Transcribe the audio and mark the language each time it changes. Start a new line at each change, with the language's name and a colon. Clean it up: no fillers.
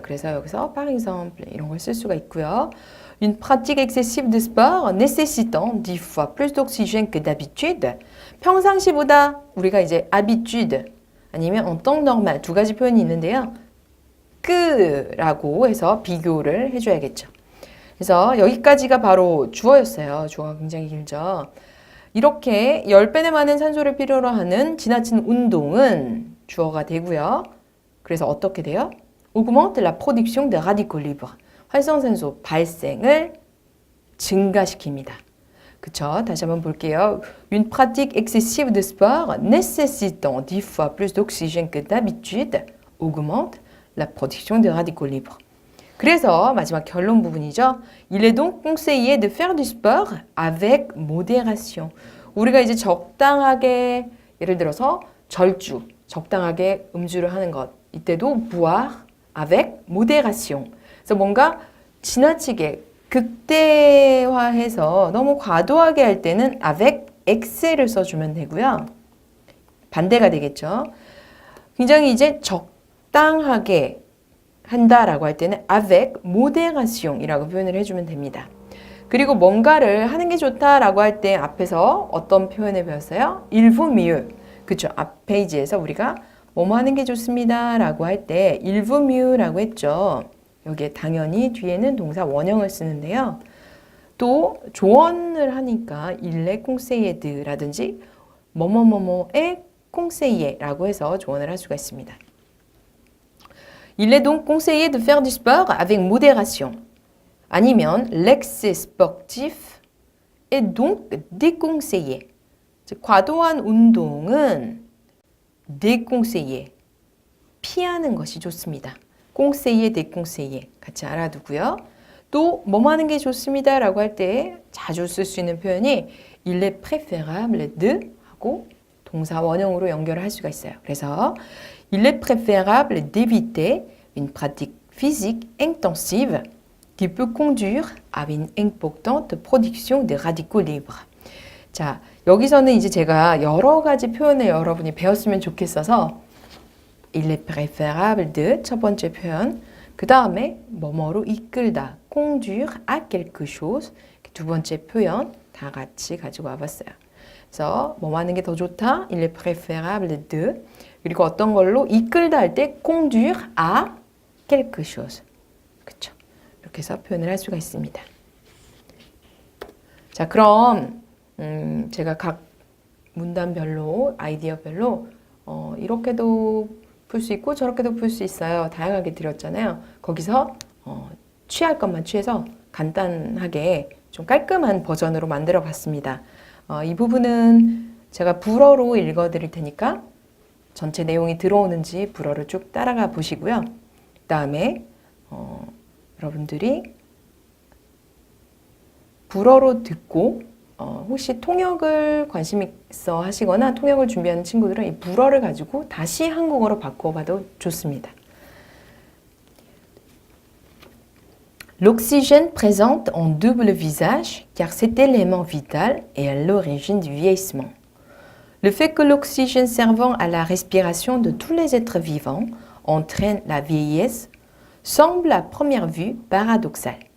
Korean: 그래서 여기서
French: par exemple
Korean: 이런 걸 쓸 수가 있고요.
French: Une pratique excessive de sport nécessitant 10 fois plus d'oxygène que d'habitude.
Korean: 평상시보다 우리가 이제 habitude 아니면
French: en temps normal
Korean: 두 가지 표현이 있는데요. 그라고 해서 비교를 해줘야겠죠. 그래서 여기까지가 바로 주어였어요. 주어가 굉장히 길죠. 이렇게 10배나 많은 산소를 필요로 하는 지나친 운동은 주어가 되고요. 그래서 어떻게 돼요?
French: Augmente la production de radicaux libres.
Korean: 활성산소 발생을 증가시킵니다. 그쵸? 다시 한번 볼게요.
French: Une pratique excessive de sport nécessitant 10 fois plus d'oxygène que d'habitude augmente la production de radicaux libres.
Korean: 그래서 마지막 결론 부분이죠.
French: Il est donc conseillé de faire du sport avec modération.
Korean: 우리가 이제 적당하게 예를 들어서 절주, 적당하게 음주를 하는 것. 이때도
French: boire avec modération.
Korean: 그래서 뭔가 지나치게 극대화해서 너무 과도하게 할 때는
French: avec exces
Korean: 를 써주면 되고요. 반대가 되겠죠. 굉장히 이제 적당하게 한다라고 할 때는
French: avec modération
Korean: 이라고 표현을 해주면 됩니다. 그리고 뭔가를 하는 게 좋다라고 할 때 앞에서 어떤 표현을 배웠어요?
French: Il vaut mieux.
Korean: 그쵸? 앞 페이지에서 우리가 뭐뭐 하는 게 좋습니다라고 할 때
French: il vaut mieux
Korean: 라고 했죠. 여기에 당연히 뒤에는 동사 원형을 쓰는데요. 또 조언을 하니까
French: il est conseillé de
Korean: 라든지 뭐뭐뭐뭐의 conseillé라고 해서 조언을 할 수가 있습니다.
French: Il est donc conseillé de faire du sport avec modération.
Korean: 아니면
French: l'excès sportif est donc déconseillé.
Korean: 즉, 과도한 운동은 déconseillé, 피하는 것이 좋습니다.
French: conseillé, déconseillé
Korean: 같이 알아두고요. 또 뭐 하는 게 좋습니다 라고 할 때 자주 쓸 수 있는 표현이
French: il est préférable de
Korean: 하고 동사 원형으로 연결을 할 수가 있어요. 그래서
French: il est préférable d'éviter une pratique physique intensive qui peut conduire à une importante production de radicaux libres.
Korean: 자, 여기서는 이제 제가 여러 가지 표현을 여러분이 배웠으면 좋겠어서
French: il est préférable de
Korean: 첫 번째 표현, 그 다음에 뭐뭐로 이끌다,
French: conduire à quelque chose
Korean: 두 번째 표현 다 같이 가지고 와봤어요. 그래서 뭐 하는 게 더 좋다?
French: Il est préférable de
Korean: 그리고 어떤 걸로 이끌다 할 때
French: conduire à quelque chose.
Korean: 그쵸? 이렇게 해서 표현을 할 수가 있습니다. 자, 그럼 제가 각 문단별로 아이디어별로 이렇게도 풀 수 있고 저렇게도 풀 수 있어요. 다양하게 드렸잖아요. 거기서 취할 것만 취해서 간단하게 좀 깔끔한 버전으로 만들어 봤습니다. 이 부분은 제가 불어로 읽어 드릴 테니까 전체 내용이 들어오는지 불어를 쭉 따라가 보시고요. 그 다음에 여러분들이 불어로 듣고 혹시 통역을 관심 있어 하시거나 통역을 준비하는 친구들은 이 불어를 가지고 다시 한국어로 바꿔봐도 좋습니다.
French: L'oxygène présente un double visage car c'est l'élément vital et à l'origine du vieillissement. Le fait que l'oxygène servant à la respiration de tous les êtres vivants entraîne la vieillesse semble à première vue paradoxal.